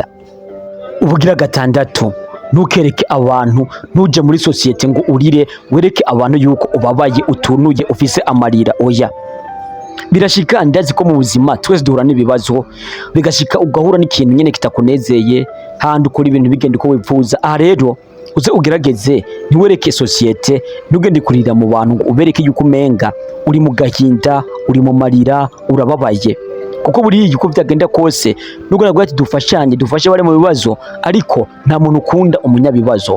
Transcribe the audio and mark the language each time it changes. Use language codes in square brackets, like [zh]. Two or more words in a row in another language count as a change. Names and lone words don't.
[rn] Ubugira gatandatu, ntukereke abantu, ntuje muri societe ngo urire wereke abantu yuko ubabaye, utunuye, ufise amarira, oya. Birashika ndazi ko mu buzima twese duhura n'ibibazo, bigashika ugahura n'ikintu nyene kitakunezeye, handi ukora ibintu bigenda uko wipfuza. Aha rero uze ugerageze ntiwereke societe, ntugende kurira mu bantu ngo ubereke yuko umenga uri mu gahinda, uri mu marira, urababaye. Kuko buriya uko byagenda kose nubwo nabwo ati dufashanye, dufashe bari mu bibazo, ariko nta muntu ukunda umunyabibazo.